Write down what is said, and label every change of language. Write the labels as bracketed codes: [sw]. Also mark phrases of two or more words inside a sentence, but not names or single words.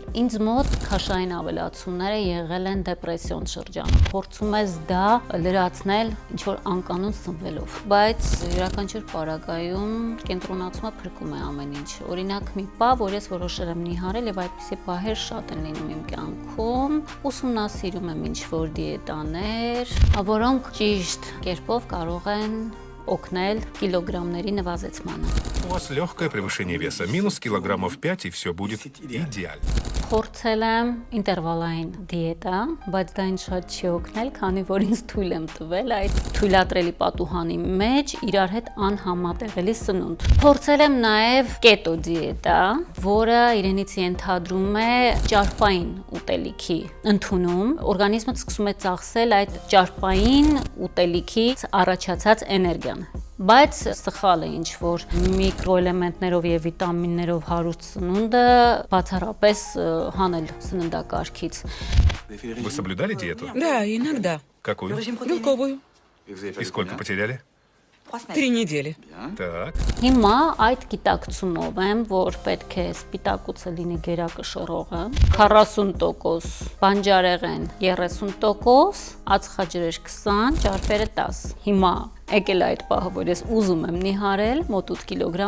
[hy] Ինձ մոտ քաշային ավելացումները եղել են դեպրեսիոն շրջանում։ Փորձում ես դա լրացնել ինչ որ անկանոն սնվելով, բայց յուրաքանչյուր պարագայում կենտրոնացումը փրկում է ամեն ինչ։ Օրինակ մի պահ, որ ես որոշել եմ նիհարել եւ այդպիսի պահեր շատ են լինում իմ կյանքում, ուսումնասիրում եմ ինչ որ դիետաներ, որոնք ճիշտ կերպով կարող են օգնել կիլոգրամների նվազեցմանը։ [ru] У вас легкое превышение веса, минус килограммов 5, и все будет идеально. [hy] Փորձել եմ ինտերվալային դիետա, բայց դա ինձ շատ չի օգնել, քանի որ ինձ թույլ եմ տվել այդ թույլատրելի պատուհանի մեջ իրար հետ անհամատեղելի սնունդ։ Փորձել եմ նաև կետո դիետա, որը իրենից ենթադրում է ճարպային ուտելիքի ընդունում, օրգանիզմը սկսում է ծախսել այդ ճարպային ուտելիքից առաջացած էներգիան։ Բայց սխալ է ինչ որ միկրոէլեմենտներով եւ վիտամիններով հարուստ սնունդը բացառապես հանել սննդակարգից։ [ru] Вы соблюдали диету? Да, иногда. Какую? Белковую. И сколько потеряли? 3 недели. Так. [hy] Հիմա այդ գիտակցումով եմ, որ պետք է սպիտակուցը լինի գերակշռողը, 40% բանջարեղեն, 30%, ածխաջրեր 20, ճարպերը 10։ Հիմա եկել այդ պահը, որ ես ուզում եմ նիհարել մոտ 8 կիլոգրամ,